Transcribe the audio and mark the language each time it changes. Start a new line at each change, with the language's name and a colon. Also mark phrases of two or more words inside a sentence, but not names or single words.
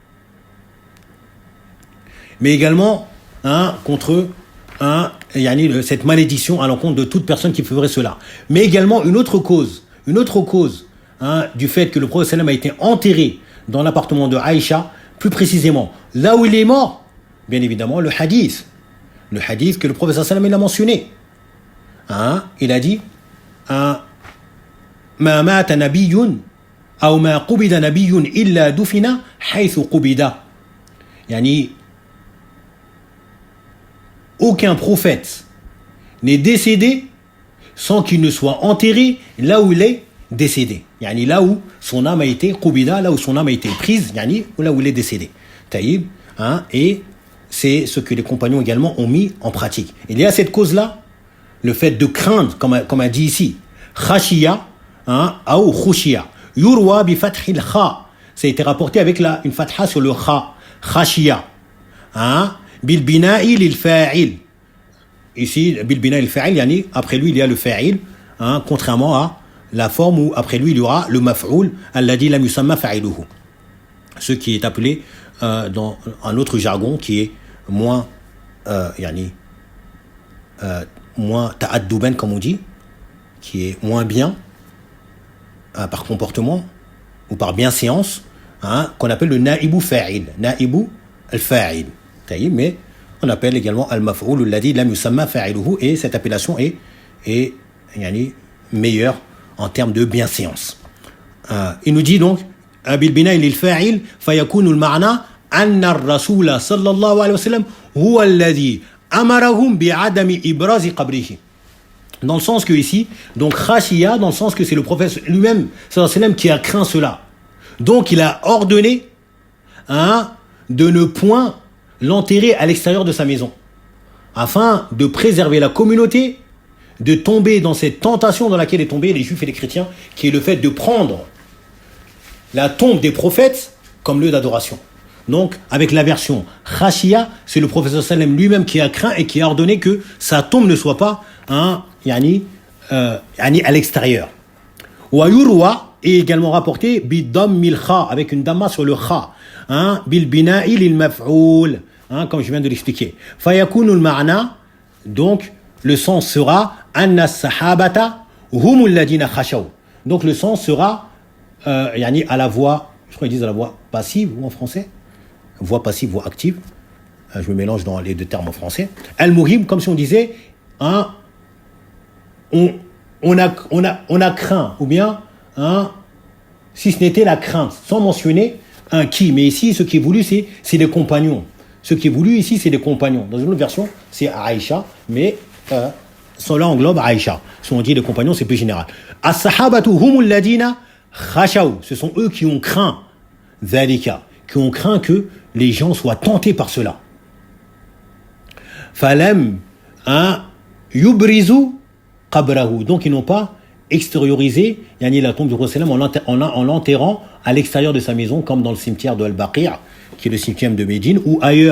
French: Mais également contre cette malédiction à l'encontre de toute personne qui ferait cela. Mais également une autre cause du fait que le prophète sallam a été enterré dans l'appartement de Aïcha, plus précisément là où il est mort, bien évidemment le hadith que le prophète sallam il a mentionné.
Arabic: Il a dit ما مات نبي أو ما قبض نبي إلا دفن حيث قبض.
French: Yani aucun prophète n'est décédé sans qu'il ne soit enterré là où il est décédé. Yani là où son âme a été qubida, là où son âme a été prise, yani là où il est décédé. Taïb, et c'est ce que les compagnons également ont mis en pratique. Il y a cette cause-là, le fait de craindre, comme a dit ici, khashiya, ou khushiya,
Arabic: يروى بفتح الخاء.
French: Ça a été rapporté avec une fatha sur le kha, khashiya.
Arabic: بالبناء للفاعل. Ici, بالبناء للفاعل,
French: yani après lui il y a le fa'il, contrairement à la forme où après lui il y aura le maf'oul,
Arabic: الذي لم يسم فاعله.
French: Ce qui est appelé dans un autre jargon qui est moins moins ta'adduban comme on dit, qui est moins bien par comportement ou par bienséance, qu'on appelle le
Arabic: نائب فاعل، نائب الفاعل. Mais on appelle également المفعول الذي لم يسم فاعله,
French: et cette appellation est meilleure en termes de bienséance.
Arabic: Il nous dit donc بالبناء للفاعل فيكون المعنى أن الرسول صلى الله عليه وسلم هو الذي أمرهم بعدم إبراز قبره.
French: Dans le sens que ici, donc khashiya, dans le sens que c'est le prophète lui-même
Arabic: صلى الله عليه وسلم
French: qui a craint cela. Donc il a ordonné de ne point l'enterrer à l'extérieur de sa maison, afin de préserver la communauté de tomber dans cette tentation dans laquelle est tombé les juifs et les chrétiens, qui est le fait de prendre la tombe des prophètes comme lieu d'adoration. Donc, avec la version khashia, c'est le prophète sallam lui-même qui a craint et qui a ordonné que sa tombe ne soit pas à l'extérieur.
Arabic: ويروى
French: est également rapporté
Arabic: بضم الخاء,
French: avec une damma sur le kha,
Arabic: بالبناء للمفعول,
French: comme je viens de l'expliquer.
Arabic: فيكون المعنى, donc le sens sera أن الصحابة هم الذين خشوا.
French: Donc le sens sera à la voix, je crois qu'ils disent à la voix passive ou en français, voix passive, voix active. Je me mélange dans les deux termes en français. Al-Muhim, comme si on disait, on a craint, ou bien, si ce n'était la crainte, sans mentionner un qui. Mais ici, ce qui est voulu, c'est les compagnons. Ce qui est voulu ici, c'est les compagnons. Dans une autre version, c'est Aïcha, mais cela englobe Aïcha. Si on dit les compagnons, c'est plus général.
Arabic: الصحابة هم الذين خشوا.
French: Ce sont eux qui ont craint dhalika, qui ont craint que les gens soient tentés par cela.
Arabic: فلم يبرزوا قبره.
French: Donc ils n'ont pas extériorisé la tombe du prophète en l'enterrant à l'extérieur de sa maison, comme dans le cimetière de Al-Baqi', qui est le cimetière de Médine, ou ailleurs.